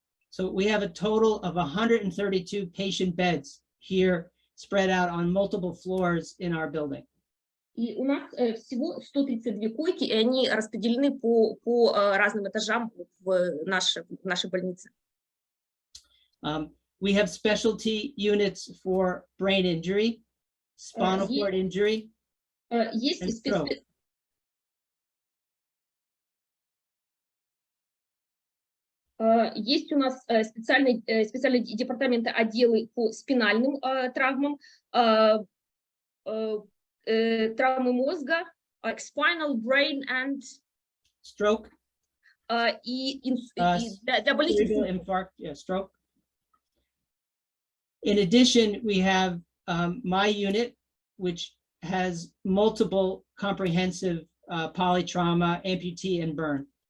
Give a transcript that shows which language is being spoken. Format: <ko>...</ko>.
<en>So we have a total of 132 patient beds here spread out on multiple floors in our building.</en> <ru>И у нас всего 132 койки, и они распределены по разным этажам в нашей больнице.</ru> <en>We have specialty units for brain injury, spinal cord injury, and stroke.</en> <ru>Есть у нас специальные департаменты, отделы по спинальным травмам, травмы мозга,</ru> <en>spinal, brain and stroke.</en> <ru>И для болезни</ru> <en>infarct, yeah, stroke. In addition, we have my unit, which has multiple comprehensive polytrauma, amputee, and burn.</en>